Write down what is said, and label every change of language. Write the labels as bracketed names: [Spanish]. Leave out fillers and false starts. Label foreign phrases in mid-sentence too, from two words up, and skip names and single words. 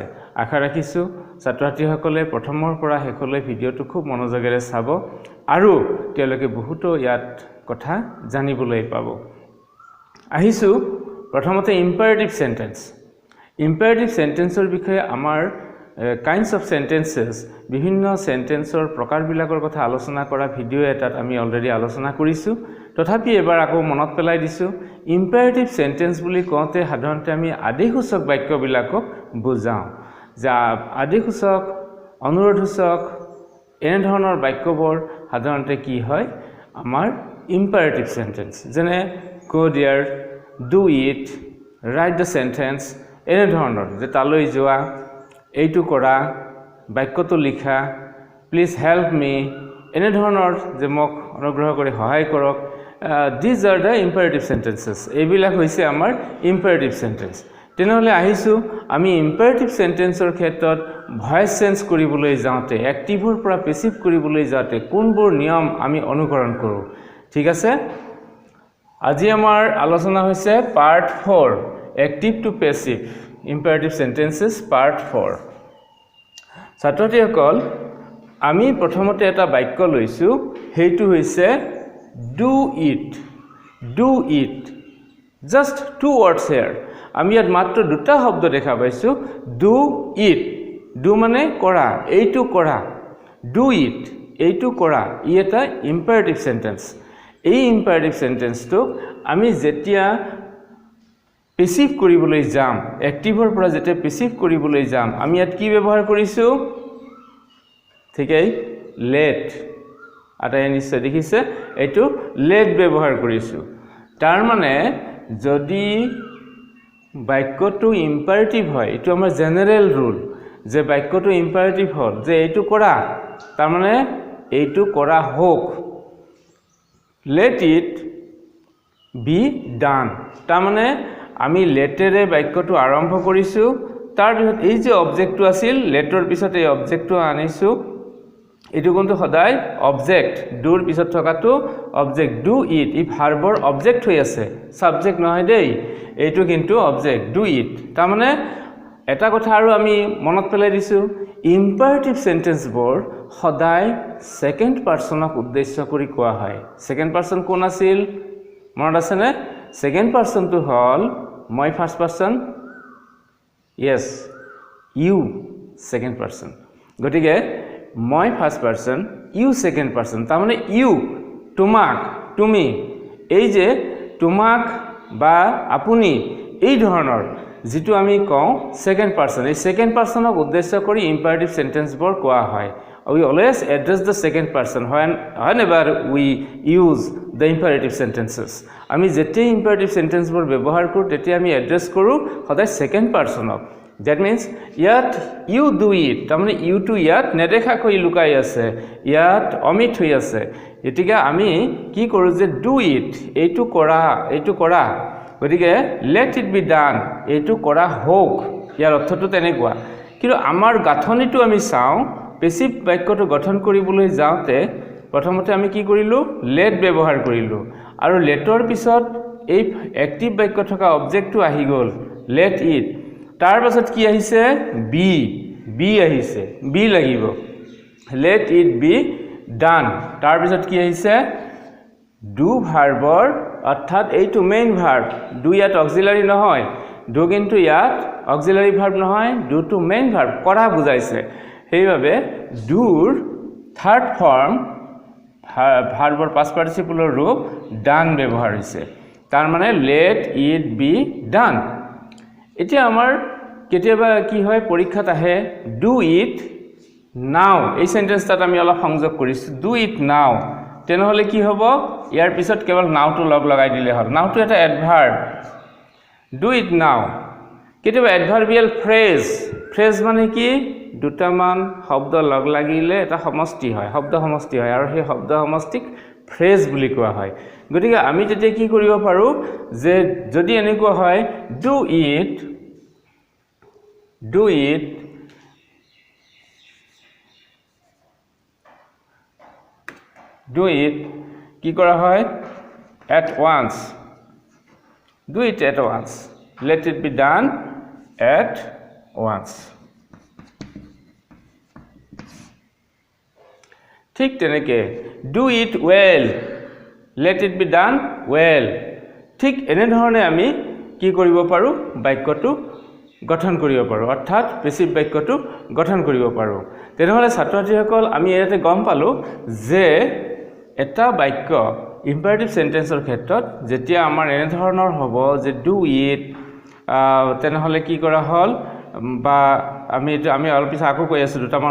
[Assamese] আশা ৰাখিছো ছাত্ৰছাত্ৰীসকলে প্ৰথমৰ পৰা শেষলৈ ভিডিওটো খুব মনোযোগেৰে চাব আৰু তেওঁলোকে বহুতো ইয়াত কথা জানিবলৈ পাব। আহিছো প্ৰথমতে [English] imperative sentence. Imperative sentence [Assamese] ৰ বিষয়ে আমাৰ [English] kinds of sentences [Assamese] বিভিন্ন সেন্টেন্সৰ প্ৰকাৰবিলাকৰ কথা আলোচনা কৰা ভিডিও এটাত আমি অলৰেডি আলোচনা কৰিছো। তথাপি এবাৰ আকৌ মনত পেলাই দিছো [English] imperative sentence [Assamese] বুলি কওঁতে সাধাৰণতে আমি আদেশসূচক বাক্যবিলাকক বুজাওঁ। যা আদেশসূচক অনুৰোধসূচক এনে ধৰণৰ বাক্যবোৰ সাধাৰণতে কি হয় আমাৰ [English] imperative sentence. [Assamese] যেনে [English] go there, do it, write the sentence [Assamese] এনে ধৰণৰ যে তালৈ যোৱা এইটো কৰা বাক্যটো লিখা [English] please help me [Assamese] এনে ধৰণৰ যে মোক অনুগ্ৰহ কৰি সহায় কৰক [English] these are the imperative sentences [Assamese] এইবিলাক হৈছে আমাৰ [English] imperative sentence। [Assamese] তেনেহলে আহিছো আমি [English] imperative sentence [Assamese] ৰ ক্ষেত্ৰত [English] voice change [Assamese] কৰিবলৈ যাওঁতে এক্টিভৰ পৰা পেসিভ কৰিবলৈ যাওঁতে কোনবোৰ নিয়ম আমি অনুসৰণ কৰো। ঠিক আছে, আজি আমাৰ আলোচনা হৈছে [English] পাৰ্ট 4 Active to passive imperative sentences part 4. [Assamese] ছাত্ৰছাত্ৰীসকল আমি প্ৰথমতে এটা বাক্য লৈছো হেইটো হৈছে [English] do it. Do it. Just two words here. [Assamese] আমি ইয়াত মাত্ৰ দুটা শব্দ দেখা পাইছো [English] do it. [Assamese] Do মানে কৰা, এইটো কৰা। [English] Do it. [Assamese] এইটো কৰা। ই এটা [English] imperative sentence. [Assamese] এই [English] imperative sentence [Assamese] টো আমি যেতিয়া পেসিভ কৰিবলৈ যাম এক্টিভৰ পৰা যেতিয়া পেসিভ কৰিবলৈ যাম আমি ইয়াত কি ব্যৱহাৰ কৰিছো ঠিকই let আটা নিশ্চয় দেখিছে এইটো let ব্যৱহাৰ কৰিছো। তাৰ মানে যদি বাক্যটো ইম্পাৰেটিভ হয় এটো আমাৰ [English] general rule [Assamese] যে বাক্যটো ইম্পাৰেটিভ হ'ল যে এইটো কৰা তাৰ মানে এইটো কৰা হোক [English] let it be done [Assamese] তাৰ মানে আমি লেটেৰে বাক্যটো আৰম্ভ কৰিছো তাৰ পিছত এই যে অবজেক্টটো আছিল লেটৰ পিছত এই অবজেক্টটো আনিছো এটো কোনটো সদায় অবজেক্ট ডুৰ পিছত থকাটো [English] object do it [Assamese] ই ভাৰ্বৰ অবজেক্ট হৈ আছে সাবজেক্ট নহয় দেই এইটো কিন্তু [English] object do it [Assamese] তাৰ মানে এটা কথা আৰু আমি মনত পেলাই দিছো [English] imperative sentences [Assamese] সদায় [English] second person [Assamese] উদ্দেশ্য কৰি কোৱা হয়। [English] second person [Assamese] কোন আছিল মনত আছে নে [English] second person [Assamese] to হল [English] my first person yes you second person [Assamese] গটিকে [English] my first person you second person [Assamese] তাৰ মানে you তোমাক তুমি এই যে তোমাক বা আপুনি এই ধৰণৰ যেটো আমি কওঁ [English] second person [Assamese] এই [English] second person [Assamese] উদ্দেশ্য কৰি [English] imperative sentence [Assamese] বোৰ কোৱা হয়। [English] We always address the second person whenever we use the imperative sentences. [Assamese] আমি যেতিয়া [English] imperative sentence [Assamese] বোৰ ব্যৱহাৰ কৰো তেতিয়া আমি এড্ৰেছ কৰো সদায় [English] second person. That means [Assamese] ইয়াত [English] you do it [Assamese] তাৰমানে you to ইয়াত নেদেখা কৈ লুকাই আছে ইয়াত অমিত হৈ আছে এটিকে আমি কি কৰো যে [English] do it [Assamese] এইটো কৰা গতিকে [English] let it be done [Assamese] এইটো কৰা হোক ইয়াৰ অৰ্থটো তেনেকুৱা। কিন্তু আমাৰ গাঁথনিটো আমি চাওঁ পেসিভ বাক্যটো গঠন কৰিবলৈ যাওঁতে প্ৰথমতে আমি কি কৰিলো let ব্যৱহাৰ কৰিলো আৰু লেটৰ পিছত এই এক্টিভ বাক্য থকা অবজেক্টটো আহি গল [English] let it [Assamese] তাৰ পাছত কি আহিছে বি আহিছে বি লাগিব let [English] it be done [Assamese] তাৰপিছত কি আহিছে do ভাৰ্বৰ অৰ্থাৎ এইটো [English] main verb [Assamese] do ইয়াত অক্সিলাৰি নহয় do কিন্তু ইয়াত [English] auxiliary verb [Assamese] নহয় do টো [English] main verb [Assamese] কৰা বুজাইছে সেইভাবে doৰ [English] third form [Assamese] ভাৰ্বৰ পাষ্ট পাৰ্টিচিপলৰ ৰূপ done ব্যৱহাৰ হৈছে তাৰ মানে [English] let it be done [Assamese] এতিয়া আমাৰ কেতিয়াবা কি হয় পৰীক্ষাত আহে [English] do it now [Assamese] এই সেন্টেন্সটা আমি অলপ সংযোগ কৰিছো [English] do it now [Assamese] তেনেহলে কি হ'ব ইয়াৰ পিছত কেৱল now টো লগাই দিলে হ'ল now টো এটা এডভাৰ্ব [English] do it now [Assamese] কেতিয়াবা [English] adverbial phrase [Assamese] মানে কি দুটামান শব্দ লাগিলে এটা সমষ্টি হয় শব্দ সমষ্টি হয় আৰু সেই শব্দ সমষ্টিক ফ্ৰেজ বুলি কোৱা হয় গতিকে আমি তেতিয়া কি কৰিব পাৰো যে যদি এনেকুৱা হয় [English] do it [Assamese] কি কৰা হয় [English] at once do it at once let it be done at once [Assamese] ঠিক তেনেকে [English] do it well let it be done well [Assamese] ঠিক এনে ধৰণে আমি কি কৰিব পাৰো বাক্যটো গঠন কৰিব পাৰো অৰ্থাৎ পেসিভ বাক্যটো গঠন কৰিব পাৰো তেনেহলে ছাত্ৰছাত্ৰীসকল আমি ইয়াতে গম পালো যে এটা বাক্য [English] imperative sentence [Assamese] ক্ষেত্ৰত যেতিয়া আমাৰ এনে ধৰণৰ হ'ব যে [English] do it [Assamese] তেনেহলে কি কৰা হল বা আমি অলপ পিছত আকৌ কৈ আছো দুটামান